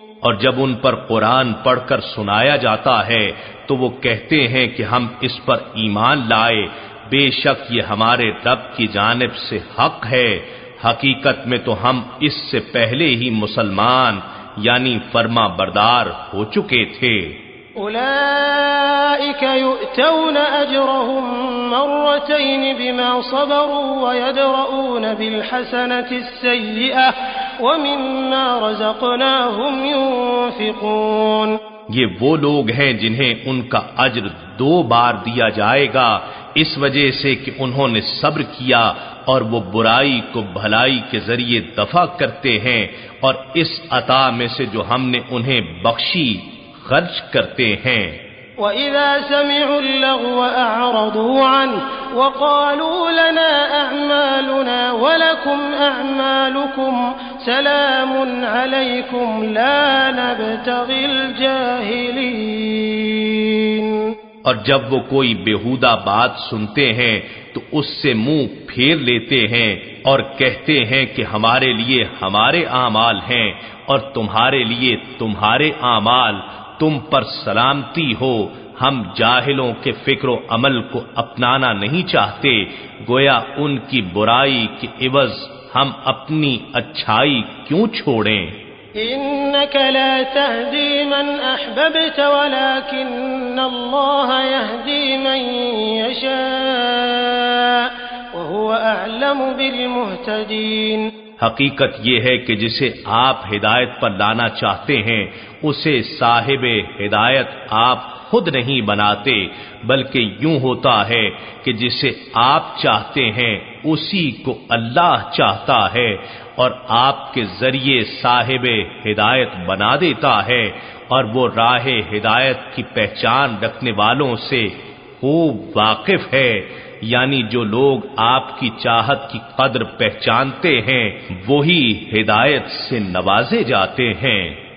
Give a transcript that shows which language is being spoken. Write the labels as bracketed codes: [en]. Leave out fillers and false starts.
[ur] اور جب ان پر قرآن پڑھ کر سنایا جاتا ہے تو وہ کہتے ہیں کہ ہم اس پر ایمان لائے، بے شک یہ ہمارے رب کی جانب سے حق ہے، حقیقت میں تو ہم اس سے پہلے ہی مسلمان یعنی فرما بردار ہو چکے تھے۔ [ar] أولئك يؤتون أجرهم مرتين بما صبروا ويدرؤون بالحسنة السيئة ومما رزقناهم ينفقون، [ur] یہ وہ لوگ ہیں جنہیں ان کا اجر 2 بار دیا جائے گا اس وجہ سے کہ انہوں نے صبر کیا اور وہ برائی کو بھلائی کے ذریعے دفع کرتے ہیں، اور اس عطا میں سے جو ہم نے انہیں بخشی خرچ کرتے ہیں۔ [ar] وَإِذَا سَمِعُوا اللَّغْوَ أَعْرَضُوا عَنْهُ وَقَالُوا لَنَا أَعْمَالُنَا وَلَكُمْ أَعْمَالُكُمْ سَلَامٌ عَلَيْكُمْ لَا نَبْتَغِي الْجَاهِلِينَ، [ur] اور جب وہ کوئی بیہودہ بات سنتے ہیں تو اس سے منہ پھیر لیتے ہیں اور کہتے ہیں کہ ہمارے لیے ہمارے اعمال ہیں اور تمہارے لیے تمہارے اعمال، تم پر سلامتی ہو، ہم جاہلوں کے فکر و عمل کو اپنانا نہیں چاہتے، گویا ان کی برائی کے عوض ہم اپنی اچھائی کیوں چھوڑیں؟ [ar] إنك لا تهدي من أحببت ولكن الله يهدي من يشاء وهو أعلم بالمهتدين، [ur] حقیقت یہ ہے کہ جسے آپ ہدایت پر لانا چاہتے ہیں اسے صاحب ہدایت آپ خود نہیں بناتے، بلکہ یوں ہوتا ہے کہ جسے آپ چاہتے ہیں اسی کو اللہ چاہتا ہے اور آپ کے ذریعے صاحب ہدایت بنا دیتا ہے، اور وہ راہ ہدایت کی پہچان رکھنے والوں سے خوب واقف ہے، یعنی جو لوگ آپ کی چاہت کی قدر پہچانتے ہیں وہی ہدایت سے نوازے جاتے ہیں۔